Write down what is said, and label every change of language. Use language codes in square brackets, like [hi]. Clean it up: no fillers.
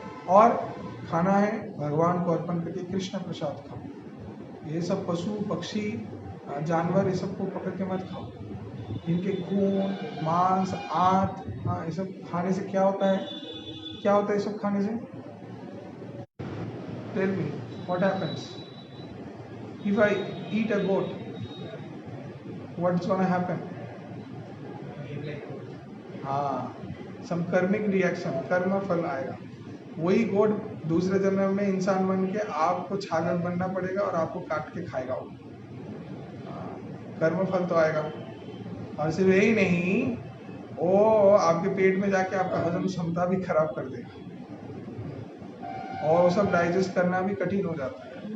[hi] और खाना है भगवान को अर्पण करके कृष्ण प्रसाद खाओ। ये सब पशु पक्षी जानवर ये सब को पकड़ के मत खाओ, इनके खून मांस आंत, हाँ, ये सब खाने से क्या होता है, क्या होता है ये सब खाने से? [en] Tell me what happens if I eat a goat, what's gonna happen? [hi] हाँ, [en] some karmic reaction, [hi] कर्म फल आएगा। वही गोट दूसरे जन्म में इंसान बन के आपको छागल बनना पड़ेगा और आपको काट के खाएगा वो। कर्म फल तो आएगा। और सिर्फ यही नहीं, वो आपके पेट में जाके आपका हजम क्षमता भी खराब कर देगा और वो सब डाइजेस्ट करना भी कठिन हो जाता है।